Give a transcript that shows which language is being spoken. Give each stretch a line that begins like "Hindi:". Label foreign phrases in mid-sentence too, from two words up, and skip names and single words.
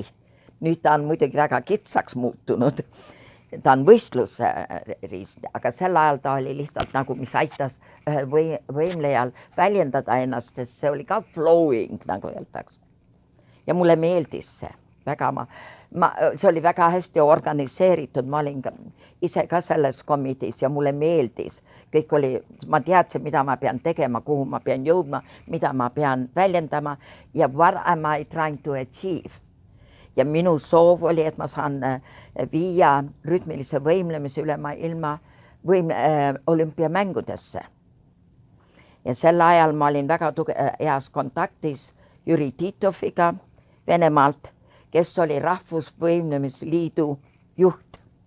Estonian: Nüüd ta on muidugi väga kitsaks muutunud. Ta on võistlusriist, aga sel ajal ta oli lihtsalt nagu, mis aitas ühel võimlejal väljendada ennast, sest see oli ka flowing, nagu öeldakse. Ja mulle meeldis see väga. See oli väga hästi organiseeritud, ma olin ise ka selles komitees ja mulle meeldis. Kõik oli, ma teadsin, mida ma pean tegema, kuhu ma pean jõudma, mida ma pean väljendama ja
English: what am I trying to achieve.
Estonian: Ja minu soov oli, et ma saan viia rütmilise võimlemise üle ilma olümpiamängudesse. Ja sel ajal ma olin väga heas kontaktis Jüri Titoviga Venemaalt, kes oli Rahvusvõimlemisliidu juht.